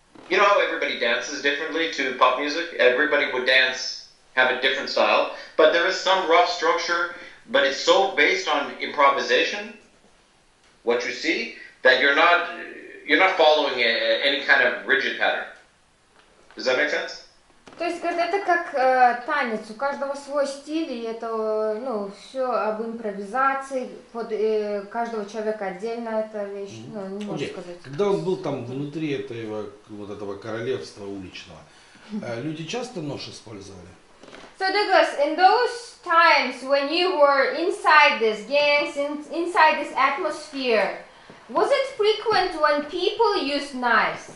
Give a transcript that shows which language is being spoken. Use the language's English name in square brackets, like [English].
[English] You know how everybody dances differently to pop music? Everybody would have a different style, but there is some rough structure, but it's so based on improvisation, what you see, that you're not following any kind of rigid pattern. Does that make sense? [Russian] То есть, говорит, это как танец, у каждого свой стиль, и это, ну, все об импровизации, под каждого человека отдельно эта вещь, ну, не можно сказать. Когда он был там внутри этого королевства уличного, люди часто нож использовали? [English] So Douglas, in those times when you were inside this gangs, inside this atmosphere, was it frequent when people used knives?